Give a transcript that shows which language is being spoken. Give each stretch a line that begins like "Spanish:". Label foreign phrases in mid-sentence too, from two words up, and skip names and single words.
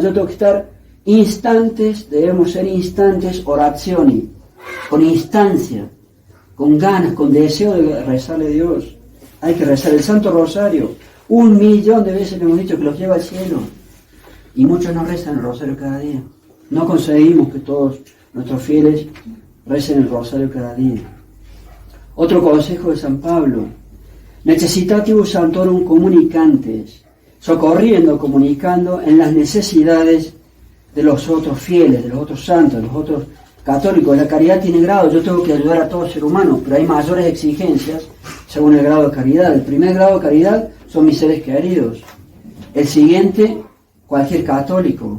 Spanish: Yo tengo que estar instantes, debemos ser instantes, orazioni, con instancia, con ganas, con deseo de rezarle a Dios. Hay que rezar el Santo Rosario. 1.000.000 de veces le hemos dicho que los lleva al cielo. Y muchos no rezan el Rosario cada día. No conseguimos que todos nuestros fieles recen el Rosario cada día. Otro consejo de San Pablo:
Latin: necessitatibus sanctorum communicantes, socorriendo,
Spanish: comunicando en las necesidades de los otros fieles, de los otros santos, de los otros católicos. La caridad tiene grado, yo tengo que ayudar a todo ser humano, pero hay mayores exigencias según el grado de caridad. El primer grado de caridad son mis seres queridos. El siguiente, cualquier católico.